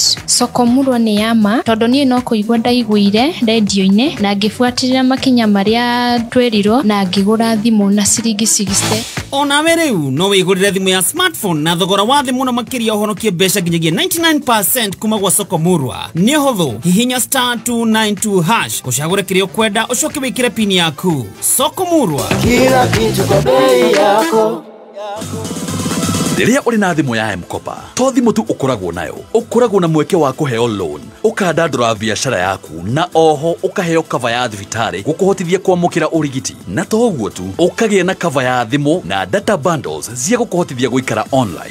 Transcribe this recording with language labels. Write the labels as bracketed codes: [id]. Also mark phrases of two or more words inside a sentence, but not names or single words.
[ki] Sokomurwa ni yama tondu nie no kuigwa ndaiguire radio-ini na ngifuatirira makinya maria twerirwo na ngigura thimu na ciringi 60. Ona wereu no wigurire thimu ya smartphone na thogora wa thimu na makiria uhonokie mbeca nginyagia 99% kuma gwa Sokomurwa. Ni huthu hihinya *292# ucagure kiria ukwenda ucoke wikire pin yaku. Sokomurwa [sw] kila kitu kwa bei yako. [ki] Riria uri na thimu ya M-Kopa to thimu tu ukoragwo nayo ukoragwo na mweke wa kuheo loan ukandandura biashara yaku na oho ukaheo cover ya thibitari gukuhotithia kwamukira urigiti na to uguo tu ukagia na cover ya thimu na [en] data bundles [ki] cia gukuhotithia guikara online.